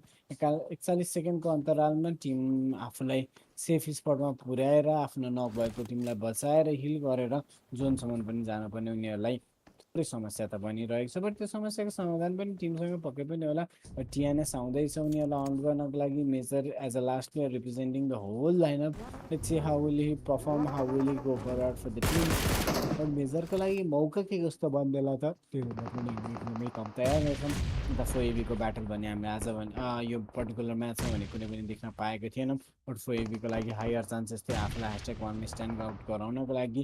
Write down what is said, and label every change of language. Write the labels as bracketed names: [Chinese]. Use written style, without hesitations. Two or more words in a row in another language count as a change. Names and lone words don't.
[Nepali] 41 सेकेन्डको अन्तरालमा टिम आफूलाई सेफ स्पटमा पुर्याएर आफ्नो नक भएको टिमलाई बचाएर हिल गरेर जोनसम्म पनि जानुपर्ने उनीहरूलाई थुप्रै समस्या त बनिरहेको छ। बट त्यो समस्याको समाधान पनि टिमसँग पक्कै पनि होला। टिएनएस आउँदैछ उनीहरूलाई आउट गर्नको लागि [English] Major as a last player representing the whole lineup. let's see how will he perform, how will he go forward for the team. [Nepali] बट मेजरको लागि मौका के कस्तो बन्देला त त्यो हेर्दा पनि हामी एकदमै कम तयार रहेछौँ। अन्त फोएबीको ब्याटल भने हामीले आज यो पर्टिकुलर म्याचमा भने कुनै पनि देख्न पाएको थिएनौँ। बट फोएबीको लागि [English] higher chances [Nepali] थियो आफूलाई #1 [English] stand out [Nepali] गराउनको लागि।